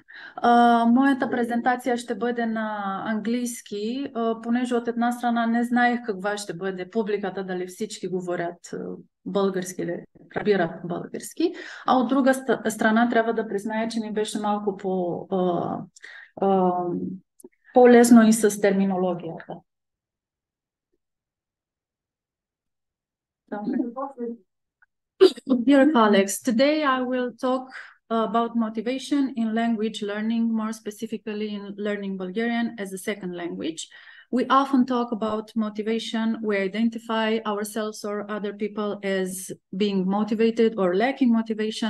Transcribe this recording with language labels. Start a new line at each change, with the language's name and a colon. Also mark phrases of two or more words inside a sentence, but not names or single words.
Bulgarian: Моята презентация ще бъде на английски, понеже от една страна не знаех каква ще бъде публиката, дали всички говорят български или разбират български, а от друга страна трябва да призная, че ми беше малко по-лесно и с терминологията.
English: Dear colleagues, today I will talk about motivation in language learning, more specifically in learning Bulgarian as a second language. We often talk about motivation. We identify ourselves or other people as being motivated or lacking motivation.